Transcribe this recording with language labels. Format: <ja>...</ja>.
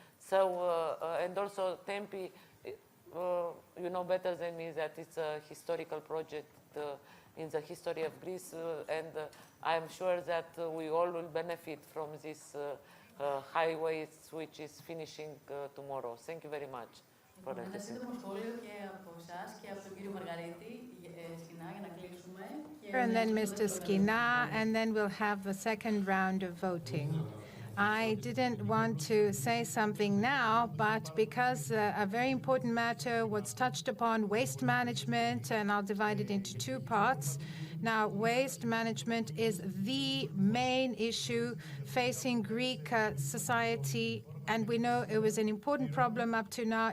<en>So, and also Tempi, you know better than me that it's a historical project in the history of Greece, and I am sure that we all will benefit from this highways, which is finishing tomorrow. Thank you very much.</en> <el>Ένα σύντομο σχόλιο και από εσάς και από τον κύριο Μαργαρίτη, Σκινά, για να κλείσουμε.</el> <en>And then Mr. Schinas, and then we'll have the second round of voting. I didn't want to say something now, but because a very important matter was touched upon, waste management, and I'll divide it into two parts. Now, waste management is the main issue facing Greek society, and we know it was an important problem up to now.</en>